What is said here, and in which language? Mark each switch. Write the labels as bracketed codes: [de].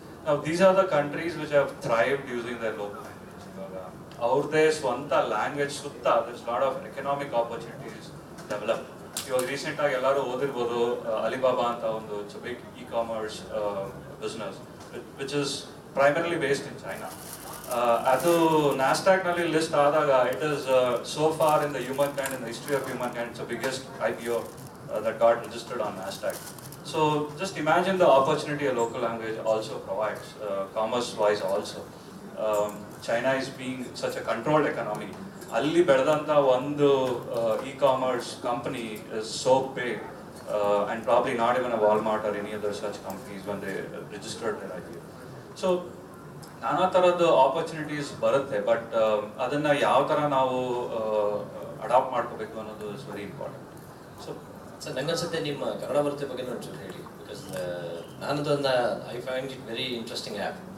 [en] Now, these are the countries which have thrived using their local language. [kn] ಅವ್ರದ್ದೇ ಸ್ವಂತ language ಸುತ್ತ [en] there's lot of economic opportunities developed. [kn] ಇವಾಗ ರೀಸೆಂಟಾಗಿ ಎಲ್ಲರೂ ಓದಿರ್ಬೋದು Alibaba ಅಂತ ಒಂದು [en] It's big e-commerce business which is primarily based in China. [kn] ಅದು ನ್ಯಾಸ್ಡ್ಯಾಕ್ನಲ್ಲಿ list ಆದಾಗ [en] It is so far in the humankind, in the history of humankind, it's the biggest IPO that got registered on NASDAQ. So just imagine the opportunity a local language also provides, commerce-wise also. China is being such a controlled economy. [kn] ಅಲ್ಲಿ ಬೆಳೆದಂಥ ಒಂದು [en] e-commerce company is so big and probably not even a Walmart or any other such companies when they registered their IPO. [kn] So ನಾನಾ ಥರದ opportunities ಬರುತ್ತೆ, but ಅದನ್ನು ಯಾವ ಥರ ನಾವು ಅಡಾಪ್ಟ್ ಮಾಡ್ಕೋಬೇಕು ಅನ್ನೋದು [en] Is very important. [kn] ಸರ್ ನನಗನ್ಸುತ್ತೆ ನಿಮ್ಮ ಕನ್ನಡ ಬರುತ್ತೆ ಬಗ್ಗೆ ಒಂಚೂರು ಹೇಳಿ, ಬಿಕಾಸ್ ನಾನದನ್ನು [en] I find it very interesting [kn] app.